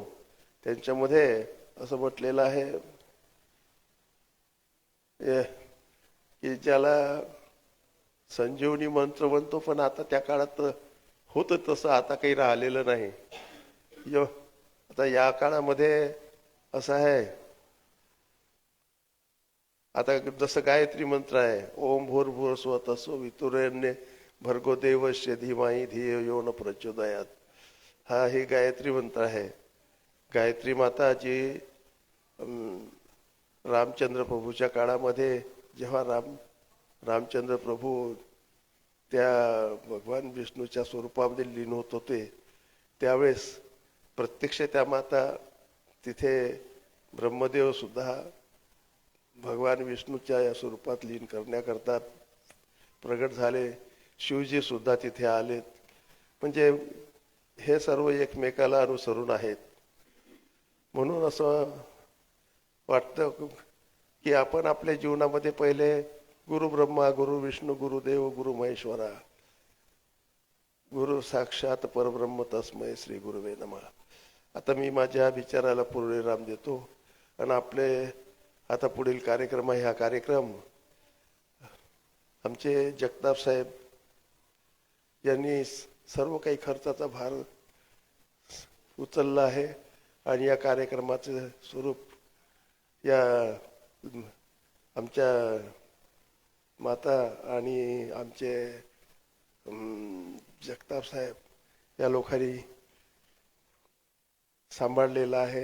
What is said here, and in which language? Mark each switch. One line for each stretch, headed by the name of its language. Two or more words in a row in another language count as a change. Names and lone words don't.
Marathi: त्यांच्यामध्ये असं म्हटलेलं आहे की ज्याला संजीवनी मंत्र म्हणतो, पण आता त्या काळात होतं तसं आता काही राहिलेलं नाही. आता या काळामध्ये असं आहे, आता जसं गायत्री मंत्र आहे,
Sanskrit: ओम भूर्भुवः स्वः तत्सवितुर्वरेण्यं भर्गो देवस्य धीमहि धियो यो न प्रचोदयात्.
Marathi: हा हे गायत्री मंत्र आहे. गायत्री माता जी रामचंद्र प्रभूच्या काळामध्ये जेव्हा रामचंद्र प्रभू त्या भगवान विष्णूच्या स्वरूपामध्ये लीन होत होते, त्यावेळेस प्रत्यक्ष त्या माता तिथे ब्रह्मदेव सुद्धा भगवान विष्णूच्या या स्वरूपात लीन करण्याकरता प्रगट झाले. शिवजी सुद्धा तिथे आलेत. म्हणजे हे सर्व एकमेकाला अनुसरून आहेत. म्हणून असं वाटतं की आपण आपल्या जीवनामध्ये पहिले
Sanskrit: गुरु ब्रह्मा, गुरु विष्णू, गुरुदेव, गुरु महेश्वरा, गुरु साक्षात परब्रह्म तस्मै श्री गुरुवे नमः.
Marathi: आता मी माझ्या विचाराला पूर्णविराम देतो आणि आपले आता पुढील कार्यक्रम आहे. हा कार्यक्रम आमचे जगताप साहेब यांनी सर्व काही खर्चाचा भार उचलला आहे आणि या कार्यक्रमाचे स्वरूप या आमच्या माता आणि आमचे जगताप साहेब या लोकांनी सांभाळलेला आहे.